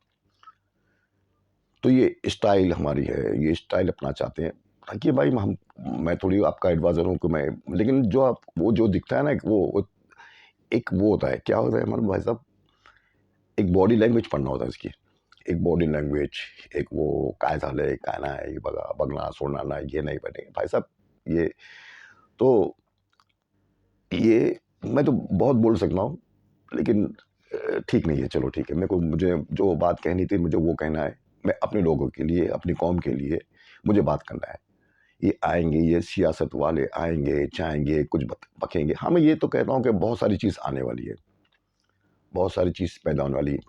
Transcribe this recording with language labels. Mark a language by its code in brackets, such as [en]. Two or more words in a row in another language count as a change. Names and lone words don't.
[ur] تو یہ اسٹائل ہماری ہے، یہ اسٹائل اپنا چاہتے ہیں تاکہ بھائی میں تھوڑی آپ کا ایڈوائزر ہوں کہ میں، لیکن جو وہ جو دکھتا ہے نا ایک وہ ہوتا ہے، کیا ہوتا ہے ہمارے بھائی صاحب، ایک [en] body language [ur] پڑھنا ہوتا ہے اس کی، ایک [en] body language, [ur] ایک وہ [mr] काय झालंय काय नाही बघणार सोडणार नाही، [ur] یہ نہیں بنے بھائی صاحب۔ یہ تو یہ میں تو بہت بول سکتا ہوں، لیکن ٹھیک نہیں ہے، چلو ٹھیک ہے، مجھے جو بات کہنی تھی مجھے وہ کہنا ہے، میں اپنے لوگوں کے لیے، اپنی قوم کے لیے مجھے بات کرنا ہے۔ یہ آئیں گے، یہ سیاست والے آئیں گے، چاہیں گے، کچھ بکیں گے، ہاں میں یہ تو کہتا ہوں کہ بہت ساری چیز آنے والی ہے، بہت ساری چیز پیدا ہونے والی۔